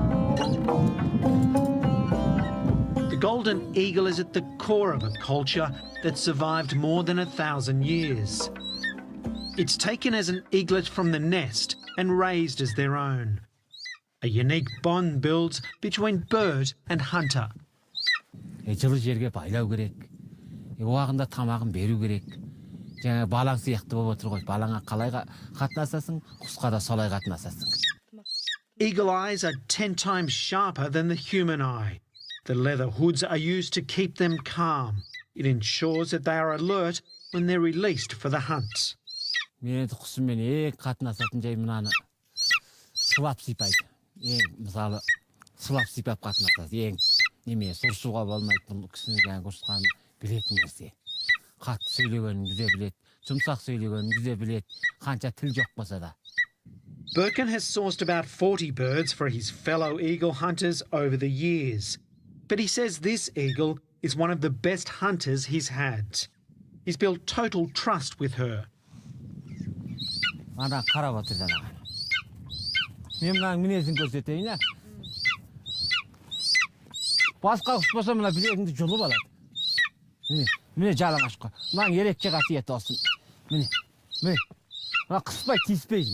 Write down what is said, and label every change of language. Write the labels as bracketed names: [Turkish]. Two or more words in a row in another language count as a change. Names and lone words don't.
[English] The golden eagle is at the core of a culture that survived more than 1,000 years. It's taken as an eaglet from the nest and raised as their own. A unique bond builds between bird and hunter. [Kazakh] Жылы жерге байлау керек. Уағында тамағын беру керек. Жаңа балаң сияқты болып отыр ғой. Балаңа қалай қатынасасың, құсқа да солай қатынасасың. [English] eagle eyes are 10 times sharper than the human eye. The leather hoods are used to keep them calm. It ensures that they are alert when they're released for the hunt. [Kazakh] Мен құсымен қатынасатын жай мынаны сылап сипайды. Мысалы сылап сипап қатынасады. Неме сұрсуға болмайды, бұл кісінің жаңағы ұрысқанын білетін нәрсе. Қатты сөйлегенін жүзе білет, жұмсақ сөйлегенін жүзе білет, қанша тіл жоқ болса да. [English] Birkin has sourced about 40 birds for his fellow eagle hunters over the years. But he says this eagle is one of the best hunters he's had. He's built total trust with her. [Kazakh] Ана қарап отыр жаңағы. Мен мынаның мінезін көрсетейін, ә? Басқа құс болса мына білегіңді жұлып алады. Міне жалаңаш қой. Мынаның ерекше қасиеті olsun. Міне. Мына қыспай тиіспейді.